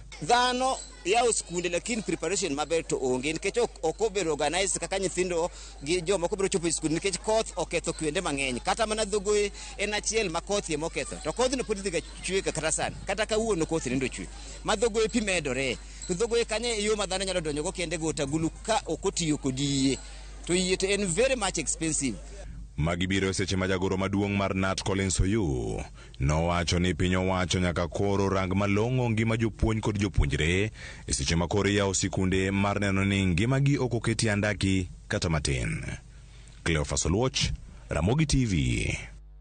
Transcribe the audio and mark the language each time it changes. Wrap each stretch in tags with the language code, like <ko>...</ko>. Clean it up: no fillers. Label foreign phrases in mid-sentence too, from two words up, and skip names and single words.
<luo>Dhano yawo skunde lakini preparation maber to onge nikech ok obedo organized kaka nyithindo gi joma ok biro chopo e skul nikech koth oketho kuonde mang'eny. Kata mana Dhogoye en achiel ma koth yemo ketho. To kodhno pod dhi ga chwe kata sani. Kata kawuono koth nindo chwe. Ma Dhogoye pi medore. To Dhogoye kanye yo ma dhano nyalo donjogo kende Gotagulu ka ok otiyo kod yie. To yie to en</luo> <en>very much expensive.</en> <luo>Magibiro seche ma jagoro maduong' mar Nat Collins Oyuu nowacho ni piny owacho nyaka koro rang malong'o ngima jopuonj kod jopuonjre e seche ma koro yawo sikunde mar neno ni ngimagi ok oketi andaki kata matin. Cleophas Oluoch, Ramogi TV.</luo>